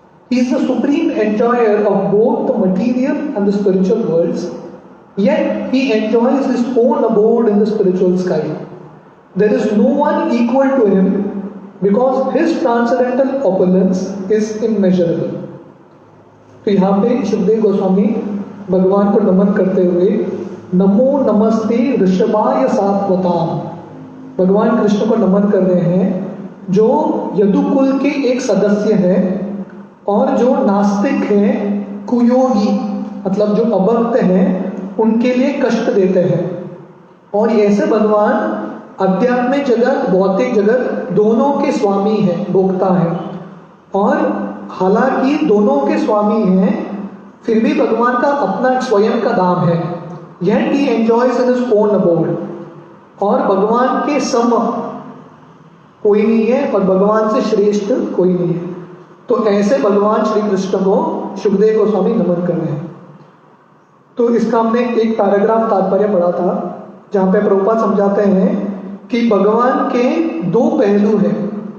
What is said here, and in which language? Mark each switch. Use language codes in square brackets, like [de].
[en] He is the supreme enjoyer of both the material and the spiritual worlds, yet he enjoys his own abode in the spiritual sky. There is no one equal to him because his transcendental opulence is immeasurable. [hi] तो यहाँ पे शुभदेव गोस्वामी भगवान को नमन करते हुए [sa] नमो नमस्ते ऋषभाय सात्वताम, [hi] भगवान कृष्ण को नमन कर रहे हैं जो यदुकुल के एक सदस्य हैं और जो नास्तिक हैं, कुयोगी मतलब जो अभक्त हैं, उनके लिए कष्ट देते हैं। और ऐसे भगवान आध्यात्मिक जगत भौतिक जगत दोनों के स्वामी हैं, भोक्ता हैं। और हालांकि दोनों के स्वामी हैं, फिर भी भगवान का अपना स्वयं का धाम है। [en] Yet he enjoys in his own abode। [hi] और भगवान के सम कोई नहीं है और भगवान से श्रेष्ठ कोई नहीं है। तो ऐसे भगवान श्री कृष्ण को शुभदेव गोस्वामी नमन कर रहे हैं। तो इसका हमने एक पैराग्राफ तात्पर्य पढ़ा था जहाँ पे प्रभुपाद समझाते हैं कि भगवान के दो पहलू हैं।